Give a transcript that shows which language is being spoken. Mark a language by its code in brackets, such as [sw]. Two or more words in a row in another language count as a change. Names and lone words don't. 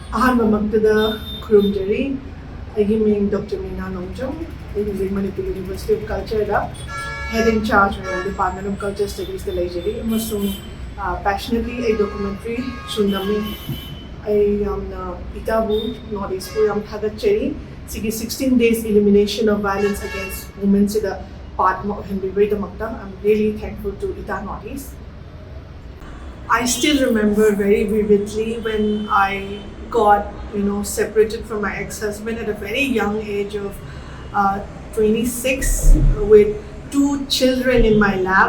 [mni] ꯑꯍꯥꯟꯕꯃꯛꯇꯗ ꯈꯨꯔꯨꯝꯖꯔꯤ ꯑꯩꯒꯤ ꯃꯤꯡ ꯗꯣꯛꯇꯔ ꯃꯤꯅꯥ ꯅꯣꯡꯖꯨꯝ ꯑꯩ ꯍꯧꯖꯤꯛ ꯃꯅꯤꯄꯨꯔ ꯌꯨꯅꯤꯚꯔꯁꯤꯇꯤ ꯑꯣꯐ ꯀꯜꯆꯔꯗ [en] head in charge [mni] ꯑꯣꯏꯅ [en] department of culture studies [mni] ꯂꯩꯖꯔꯤ ꯑꯃꯁꯨꯡ ꯄꯦꯁꯅꯦꯠꯂꯤ ꯑꯩ ꯗꯣꯀꯨꯃꯦꯟꯇꯔꯤ ꯁꯨ ꯅꯝꯃꯤ ꯑꯩ ꯌꯥꯝꯅ ꯏꯇꯥꯕꯨ ꯅꯣꯔꯠ ꯏꯁꯄꯨ ꯌꯥꯝ ꯊꯥꯒꯠꯆꯔꯤ ꯁꯤꯒꯤ [en] 16 days elimination of violence against women [mni] sida part ama oihanbibaidamakta [en] I'm really thankful to Ita North East. I still remember very vividly when I got, separated from my ex-husband at a very young age of 26 with two children in my lap.